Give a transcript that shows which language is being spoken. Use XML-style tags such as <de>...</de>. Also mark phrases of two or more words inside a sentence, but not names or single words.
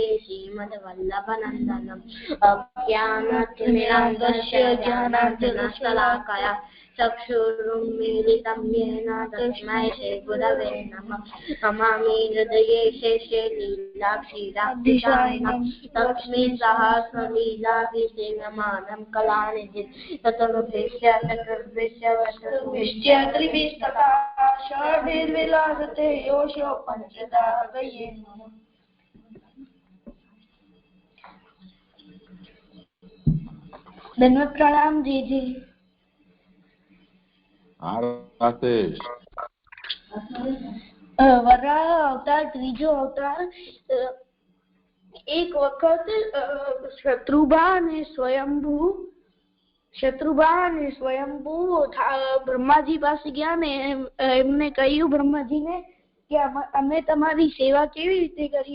<sa>श्रीमद्वल्लभनन्दनम् अज्ञानतिमिरान्धस्य ज्ञानाञ्जनशलाकया चक्षुरुन्मीलितं येन तस्मै श्रीगुरवे नमः नमामि हृदये शेषे लीलाक्षीराब्धिशायिनं तस्मिन् सहस्रलीलाभिसेव्यमानं कलानिधिं चतुर्भ्यश्च चतुर्भ्यश्च त्रिभिस्तथा षड्भिर्विलासते योषो पञ्चदा हृदये नमः।</sa> <hi>धन्यवाद प्रणाम जी जी।</hi> <gu>વરાહ અવતાર ત્રીજો અવતાર એક વખત શત્રુભા અને સ્વયંભૂ બ્રહ્માજી પાસે ગયા ને એમને કહ્યું બ્રહ્માજીને કે અમે તમારી સેવા કેવી રીતે કરીએ?</gu>